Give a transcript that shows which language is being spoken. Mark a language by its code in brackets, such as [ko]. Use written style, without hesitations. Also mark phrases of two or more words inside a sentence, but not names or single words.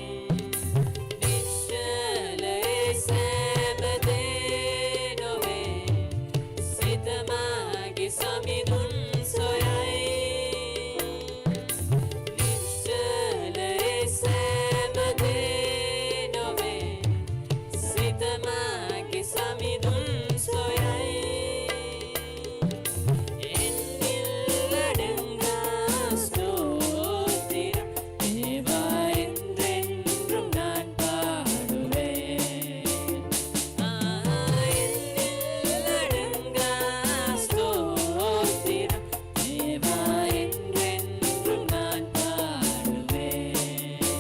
[si] නිශ්චලයේ සෑම දේ නොවේ සිත මාගේ සමිඳුන් සොයයි. නිශ්චලයේ සෑම දේ නොවේ සිත මාගේ සමිඳුන් සොයයි. [ta] என்னில்லடங்கா ஸ்தோத்திரம் தேவா என்றென்றும் நான் பாடுவேன். என்னில்லடங்கா ஸ்தோத்திரம் தேவா என்றென்றும் நான் பாடுவேன்.